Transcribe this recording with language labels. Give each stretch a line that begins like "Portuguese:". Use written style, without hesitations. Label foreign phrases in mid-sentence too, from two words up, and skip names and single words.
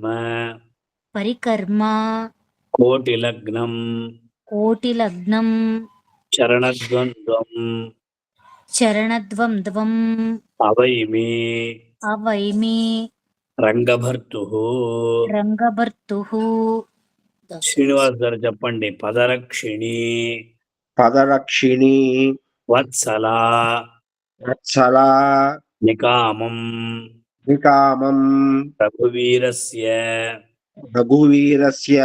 Sanskrit: परिकर्म कोटिलग्नं कोटिलग्नं चरणद्वन्द्वम् चरणद्वन्द्वम् अवैमि अवैमि రంగభర్తుః. रङ्गभर्तुः.
Telugu: శ్రీనివాస్ గారు చెప్పండి. పదరక్షిణి
Sanskrit: పదరక్షిణి వత్సలా వత్సలా నికామం నికామం రఘువీరస్య రఘువీరస్య